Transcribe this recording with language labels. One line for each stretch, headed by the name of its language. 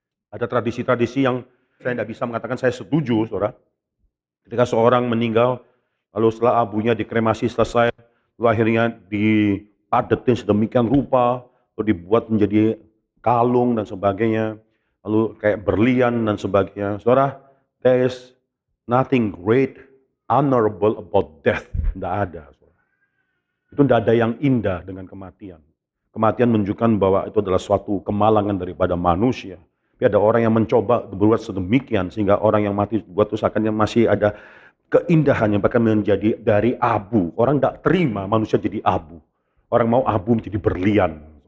Indonesian: Ada tradisi-tradisi yang saya tidak bisa mengatakan saya setuju, saudara. Ketika seorang meninggal, lalu setelah abunya dikremasi selesai, lalu akhirnya dipadetin sedemikian rupa, lalu dibuat menjadi kalung dan sebagainya, lalu kayak berlian dan sebagainya. Saudara,
English: there is nothing great, honorable about death.
Indonesian: Tidak ada. Saudara. Itu tidak ada yang indah dengan kematian. Kematian menunjukkan bahwa itu adalah suatu kemalangan daripada manusia. Tapi ada orang yang mencoba berbuat sedemikian sehingga orang yang mati buat usahakannya masih ada keindahannya, bahkan menjadi dari abu. Orang tidak terima manusia jadi abu. Orang mau abu menjadi berlian.